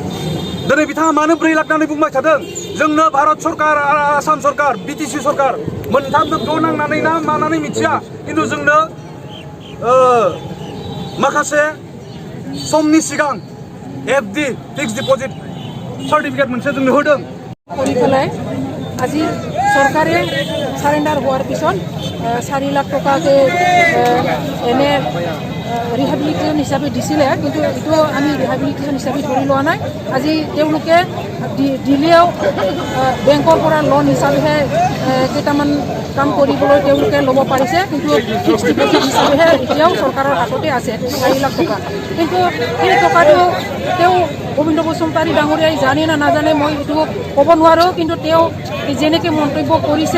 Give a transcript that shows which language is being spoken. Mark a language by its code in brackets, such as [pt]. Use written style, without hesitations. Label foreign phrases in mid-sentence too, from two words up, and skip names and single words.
[brx] दिनै बिथाङा मानो 4 लाख होननानै बुंबाय थादों जोंनो भारत सरकार आसाम सरकार बिटिसि सरकार मोनथामजों ज' नांनानै ना मानानै मिथिया खिन्थु जोंनो माखासे समनि सिगां [en] FD fix deposit certificate [brx] मोनसे जोंनो होदों [as] কৰি পেলাই আজি চৰকাৰে সাৰেণ্ডাৰ হোৱাৰ পিছত 4 লাখ টকাকে এনে ৰিহেবিলিটেশ্যন হিচাপে দিছিলে কিন্তু এইটো আমি ৰিহেবিলিটেশ্যন হিচাপে ধৰি লোৱা নাই আজি তেওঁলোকে দিলেও বেংকৰ পৰা লোন হিচাপেহে কেইটামান কাম কৰিবলৈ তেওঁলোকে ল'ব পাৰিছে কিন্তু [en] fix deposit [as] হিচাপেহে এতিয়াও চৰকাৰৰ হাততে আছে 4 লাখ টকা কিন্তু সেই টকাটো তেওঁ গোবিন্দ বসুমতাৰী ডাঙৰীয়াই জানে না নাজানে মই এইটো ক'ব নোৱাৰোঁ কিন্তু তেওঁ যেনেকৈ মন্তব্য কৰিছে